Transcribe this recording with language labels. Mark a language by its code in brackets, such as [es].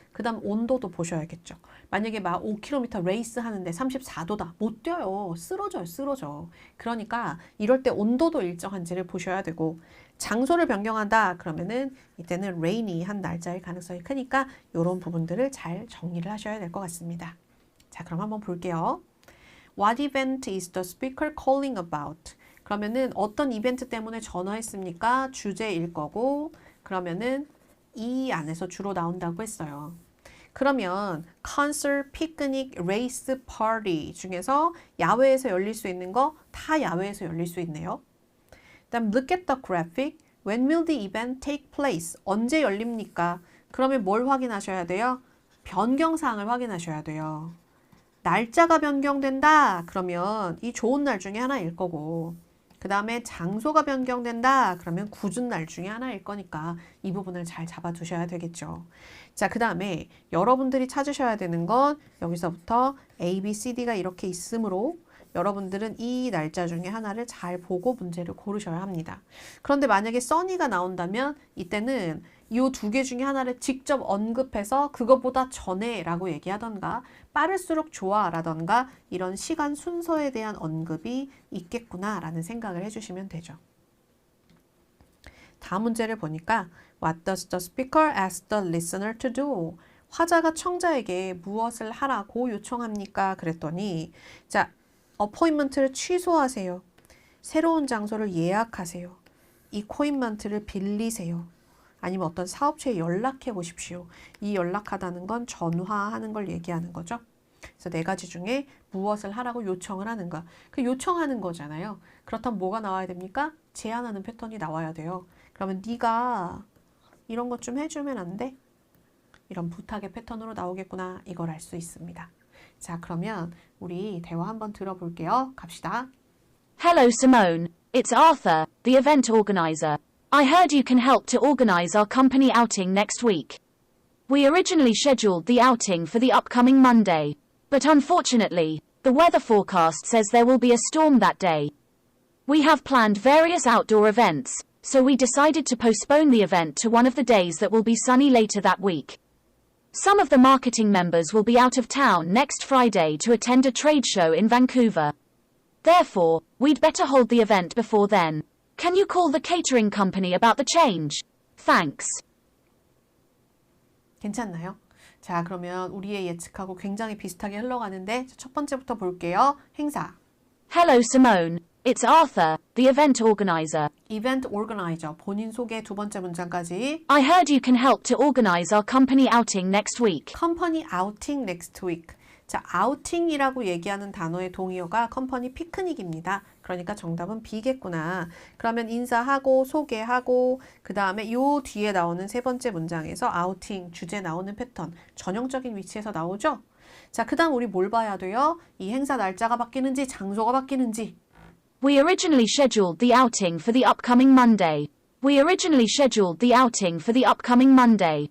[ko] 그 다음 온도도 보셔야겠죠. 만약에 막 5km 레이스 하는데 34도다. 못 뛰어요. 쓰러져요. 쓰러져. 그러니까 이럴 때 온도도 일정한지를 보셔야 되고, 장소를 변경한다. 그러면은 이때는 rainy한 날짜일 가능성이 크니까 이런 부분들을 잘 정리를 하셔야 될 것 같습니다. 자, 그럼 한번 볼게요. [en] What event is the speaker calling about? [ko] 그러면은 어떤 이벤트 때문에 전화했습니까? 주제일 거고, 그러면은 이 안에서 주로 나온다고 했어요. 그러면 concert, picnic, race, party 중에서 야외에서 열릴 수 있는 거 다 야외에서 열릴 수 있네요. 그다음 [en] look at the graphic. When will the event take place? [ko] 언제 열립니까? 그러면 뭘 확인하셔야 돼요? 변경사항을 확인하셔야 돼요. 날짜가 변경된다. 그러면 이 좋은 날 중에 하나일 거고, 그 다음에 장소가 변경된다. 그러면 굳은 날 중에 하나일 거니까 이 부분을 잘 잡아두셔야 되겠죠. 자, 그 다음에 여러분들이 찾으셔야 되는 건 여기서부터 A, B, C, D가 이렇게 있으므로 여러분들은 이 날짜 중에 하나를 잘 보고 문제를 고르셔야 합니다. 그런데 만약에 써니가 나온다면 이때는 이 두 개 중에 하나를 직접 언급해서 그거보다 전에 라고 얘기하던가 빠를수록 좋아 라던가 이런 시간 순서에 대한 언급이 있겠구나 라는 생각을 해주시면 되죠. 다음 문제를 보니까 [en] What does the speaker ask the listener to do? [ko] 화자가 청자에게 무엇을 하라고 요청합니까? 그랬더니 자, 어포인먼트를 취소하세요. 새로운 장소를 예약하세요. 이코인먼트를 빌리세요. 아니면 어떤 사업체에 연락해 보십시오. 이 연락하다는 건 전화하는 걸 얘기하는 거죠. 그래서 네 가지 중에 무엇을 하라고 요청을 하는 거. 그 요청하는 거잖아요. 그렇다면 뭐가 나와야 됩니까? 제안하는 패턴이 나와야 돼요. 그러면 네가 이런 것 좀 해주면 안 돼? 이런 부탁의 패턴으로 나오겠구나. 이걸 알 수 있습니다. 자, 그러면 우리 대화 한번 들어볼게요. 갑시다. [en] Hello, Simone. It's Arthur, the event organizer. I heard you can help to organize our company outing next week. We originally scheduled the outing for the upcoming Monday, but unfortunately, the weather forecast says there will be a storm that day. We have planned various outdoor events, so we decided to postpone the event to one of the days that will be sunny later that week. Some of the marketing members will be out of town next Friday to attend a trade show in Vancouver. Therefore, we'd better hold the event before then. Can you call the catering company about the change? Thanks. [ko] 괜찮나요? 자, 그러면 우리의 예측하고 굉장히 비슷하게 흘러가는데 첫 번째부터 볼게요. 행사. [en] Hello, Simone. It's Arthur, the event organizer. Event organizer. [ko] 본인 소개 두 번째 문장까지. [en] I heard you can help to organize our company outing next week. Company outing next week. [ko] 자, outing이라고 얘기하는 단어의 동의어가 컴퍼니 피크닉입니다. 그러니까 정답은 B겠구나. 그러면 인사하고 소개하고 그 다음에 요 뒤에 나오는 세 번째 문장에서 outing, 주제 나오는 패턴, 전형적인 위치에서 나오죠? 자, 그 다음 우리 뭘 봐야 돼요? 이 행사 날짜가 바뀌는지 장소가 바뀌는지. [en] We originally scheduled the outing for the upcoming Monday. We originally scheduled the outing for the upcoming Monday.